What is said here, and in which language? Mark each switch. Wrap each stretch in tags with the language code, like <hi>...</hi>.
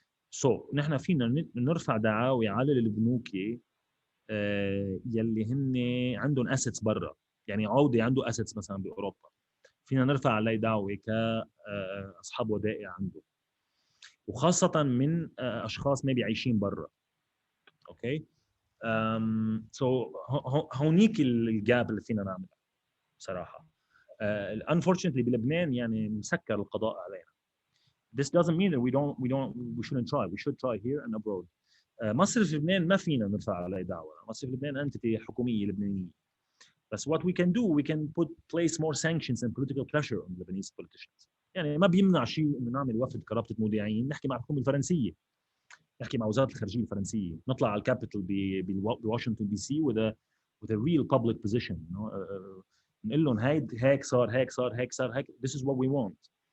<ar>So نحن فينا نرفع دعاوي على البنوكي يلي هن عندهم assets برا، يعني عودة عنده assets مثلا بأوروبا، فينا نرفع عليه دعوة كأصحاب ودائع عنده، وخاصة من أشخاص maybe عايشين برا. أوكي. So هونيك الجاب اللي فينا نعملها بصراحة. Unfortunately بلبنان يعني مسكر القضاء علينا.</ar> <en>This doesn't mean that we shouldn't try. We should try here and abroad.</en> <ar>مصرف لبنان ما فينا نرفع عليه دعوة. مصرف لبنان أنتيتي حكومية لبنانية.</ar> <en>بس what we can do, we can place more sanctions and political pressure on Lebanese politicians.</en> <ar>يعني ما بيمنع شيء إنه نعمل وفد كرابطة مودعين، نحكي مع الحكومة الفرنسية، نحكي مع وزارة الخارجية الفرنسية، نطلع على الكابيتال بواشنطن دي سي</ar> <en>with a real public position.</en> <ar>نقول لهم هيك صار.</ar> <en>This is what we want.</en>